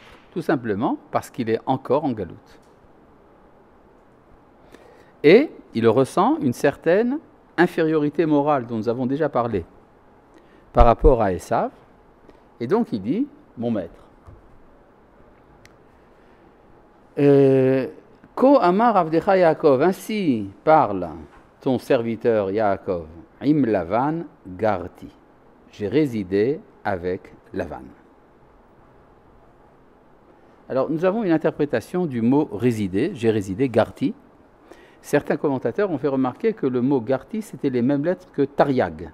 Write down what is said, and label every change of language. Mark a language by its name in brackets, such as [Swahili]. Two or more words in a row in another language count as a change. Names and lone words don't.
[French] Tout simplement parce qu'il est encore en galoute. Et il ressent une certaine infériorité morale dont nous avons déjà parlé par rapport à Esav. Et donc il dit, mon maître. [Hebrew] כה אמר עבדך יעקב, [French] ainsi parle ton serviteur Yaakov, [Hebrew] עם לבן גרתי. [French] J'ai résidé avec Lavan. Alors, nous avons une interprétation du mot résider, j'ai résidé, garti. Certains commentateurs ont fait remarquer que le mot garti, c'était les mêmes lettres que tariag.